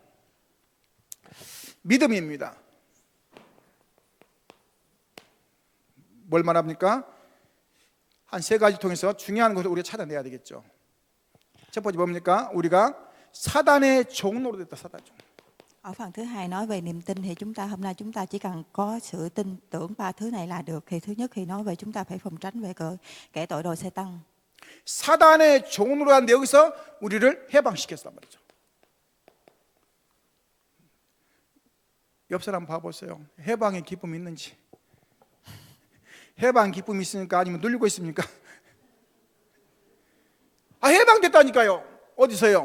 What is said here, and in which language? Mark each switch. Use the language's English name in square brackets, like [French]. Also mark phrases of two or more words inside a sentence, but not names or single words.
[Korean] 믿음입니다. 뭘 말합니까? 한 세 가지 통해서 중요한 것을 우리가 찾아내야 되겠죠. 첫 번째 뭡니까? 우리가 사단의 종로로 됐다. 사단 종. [Vietnamese] Ở phần thứ hai nói về niềm tin thì chúng ta hôm nay chúng ta chỉ cần có sự tin tưởng ba thứ này là được. Thì thứ nhất khi nói về chúng ta phải phòng tránh về kẻ tội đồ Satan. [Korean] 사단의 종으로 하는데 여기서 우리를 해방시켰단 말이죠. 옆 사람 봐보세요. 해방의 기쁨이 있는지. 해방 기쁨이 있습니까? 아니면 눌리고 있습니까? 해방됐다니까요. 어디서요?